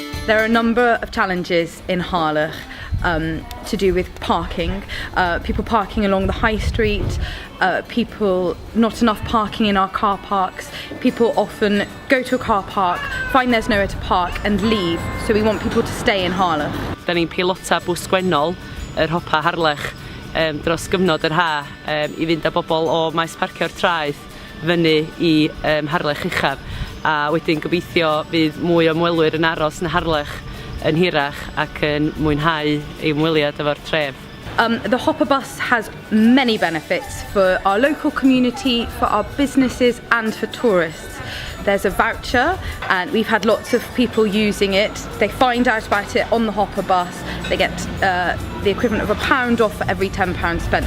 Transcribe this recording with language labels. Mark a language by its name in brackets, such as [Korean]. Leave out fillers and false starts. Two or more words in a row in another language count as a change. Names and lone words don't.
[English] There are a number of challenges in Harlech to do with parking, people parking along the high street, not enough parking in our car parks. People often go to a car park, find there's nowhere to park and leave, so we want people to stay in Harlech. [Welsh] Da ni'n pilota bws gwennol, yr Hoppa Harlech, dros gyfnod yr ha, i fynd â bobl o maes parcio'r traeth fyny i Harlech uchaf. A wedyn gobeithio fydd mwy o ymwelwyr yn aros yn Harlech yn hirach ac yn mwynhau ei ymweliad efo'r tref. [English] The Hoppa bus has many benefits for our local community, for our businesses and for tourists. There's a voucher and we've had lots of people using it. They find out about it on the Hoppa bus. They get the equivalent of £1 off for every £10 spent.